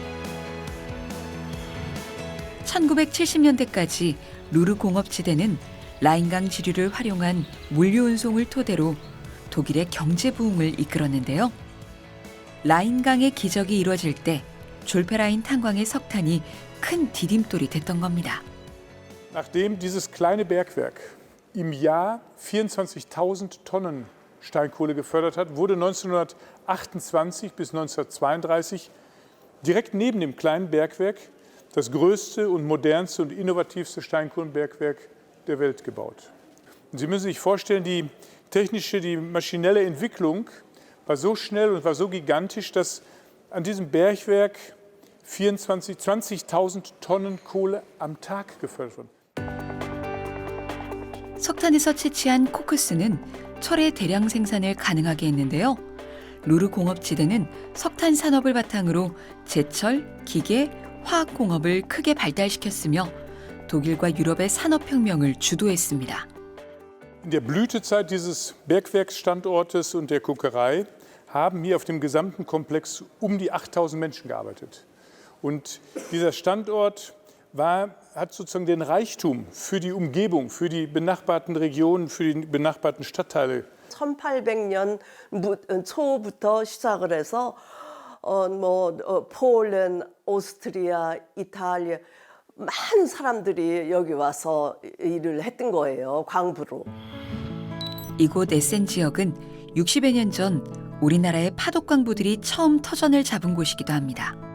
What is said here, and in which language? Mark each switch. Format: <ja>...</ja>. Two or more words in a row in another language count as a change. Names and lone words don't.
<ko>1970년대까지 루르 공업지대는 라인강 지류를 활용한 물류 운송을 토대로 독일의 경제 부흥을 이끌었는데요. 라인강의 기적이 이루어질 때 졸페라인 탄광의 석탄이 큰 디딤돌이 됐던 겁니다.</ko> <de>Nachdem dieses kleine Bergwerk im Jahr 24.000 Tonnen Steinkohle gefördert hat, wurde 1928 bis 1932 direkt neben dem kleinen Bergwerk das größte und modernste und innovativste Steinkohlenbergwerk der Welt gebaut. Und Sie müssen sich vorstellen, die technische, die maschinelle Entwicklung war so schnell und war so gigantisch, dass an diesem Bergwerk 20.000 Tonnen Kohle am Tag gefördert wurden.</de> <ko>석탄에서 채취한 코크스는 철의 대량 생산을 가능하게 했는데요. 루르 공업지대는 석탄 산업을 바탕으로 제철, 기계, 화학 공업을 크게 발달시켰으며 독일과 유럽의 산업혁명을 주도했습니다.</ko> <de>In der Blütezeit dieses Bergwerksstandortes und der Kokerei haben hier auf dem gesamten Komplex um die 8.000 Menschen gearbeitet. Und dieser Standort hat sozusagen den Reichtum für die Umgebung, für die benachbarten Regionen, für die benachbarten Stadtteile.</de> <ko>1800년 초부터 시작을 해서 폴란, 오스트리아, 이탈리아 많은 사람들이 여기 와서 일을 했던 거예요. 광부로. 이곳 에센 지역은 60여 년 전 우리나라의 파독광부들이 처음 터전을 잡은 곳이기도 합니다.</ko>